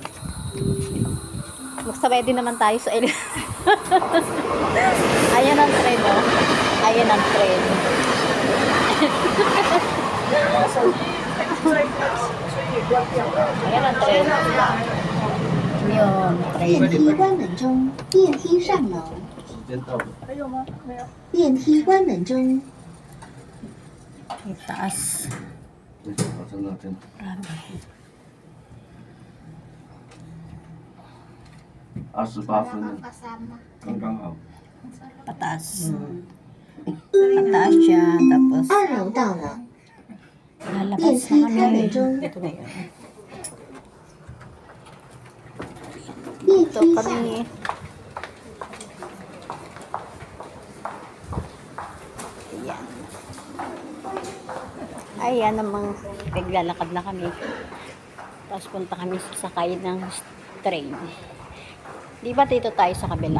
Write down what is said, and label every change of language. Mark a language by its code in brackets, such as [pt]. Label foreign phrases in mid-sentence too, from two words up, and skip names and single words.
[tl] Magsabay din naman tayo sa elevator. Ayan ang train, oh. Ayan ang train. Ayan ang train. Yung train. [zh] 电梯关门中，电梯上楼。电梯关门中。 [tl] May taas. Grabe. [zh] 28分， [tl] Kasama. [zh] 刚刚好。 [tl] Pataas. Pataas siya. Tapos [zh] 2 楼到了， [tl] lalabas na kami. Ito na yun. [zh] 电 [tl] Ito [zh] 梯下 [tl] kami. Ayan. Ayan namang naglalakad na kami. Tapos punta kami sa sakay ng train. Di ba dito tayo sa kabila?